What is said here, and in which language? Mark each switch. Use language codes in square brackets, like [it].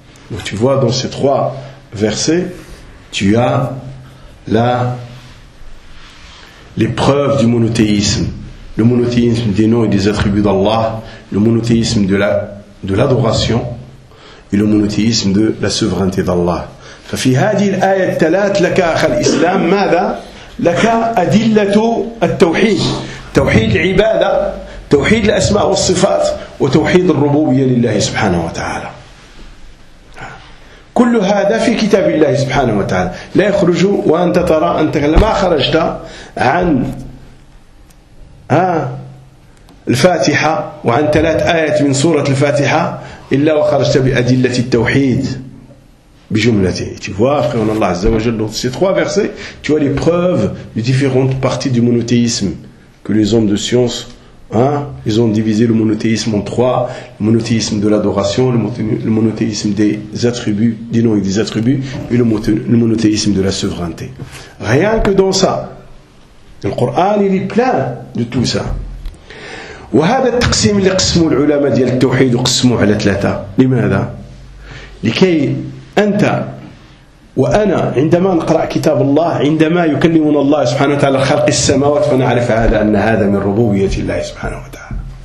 [fr] Donc, tu vois, dans ces trois versets, tu as là l'épreuve du monothéisme. Le monothéisme des noms et des attributs d'Allah, le monothéisme de l'adoration et le monothéisme de la souveraineté d'Allah. [ar] ففي هذه الآية الثلاث لك أخ الإسلام ماذا؟ لك أدلة التوحيد، توحيد العبادة، توحيد الأسماء والصفات، وتوحيد الربوبية لله سبحانه وتعالى. كل هذا في كتاب الله سبحانه وتعالى، لا يخرج وأنت ترى أنت لما خرجت عن الفاتحة وعن ثلاث آيات من سورة الفاتحة إلا وخرجت بأدلة التوحيد. [fr] Tu vois, frère Allah Azza wa Jal, dans ces trois versets, tu vois les preuves des différentes parties du monothéisme que les hommes de science, hein, ils ont divisé le monothéisme en trois, le monothéisme de l'adoration, le monothéisme des attributs, des noms et des attributs, et le monothéisme de la souveraineté. Rien que dans ça, le Coran il est plein de tout ça. [ar] وهذا التقسيم اللي قسموا العلماء ديال التوحيد وقسموا على ثلاثة لماذا؟ لكي أنت وأنا عندما نقرأ كتاب الله عندما يكلمنا الله سبحانه وتعالى خلق السماوات فنعرف هذا أن هذا من ربوبية الله سبحانه وتعالى